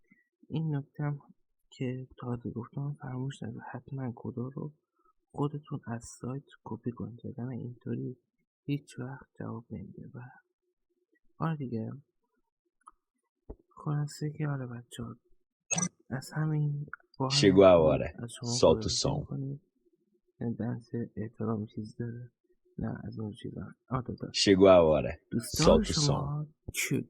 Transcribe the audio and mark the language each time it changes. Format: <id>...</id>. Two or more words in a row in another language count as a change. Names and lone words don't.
<fa>این نکته هم که تازه گفتم فراموش نکنید، حتما کدا رو خودتون از سایت کپی کنید، وگرنه اینطوری هیچ وقت جواب نمیده. و آره دیگه، خلاصه که آره بچه ها از همین با</fa> <pt>Chegou a hora.</pt> <fa>از شما</fa> <pt>Solta o</pt> <fa>خداحافظی</fa> <pt>som.</pt> <fa>میکنید. درس احترام چیز داره؟ نه از اون چیزا. داداش</fa> <pt>Chegou a hora.</pt> <fa>دوستان</fa> <pt>Solta o som.</pt> <fa>شما</fa>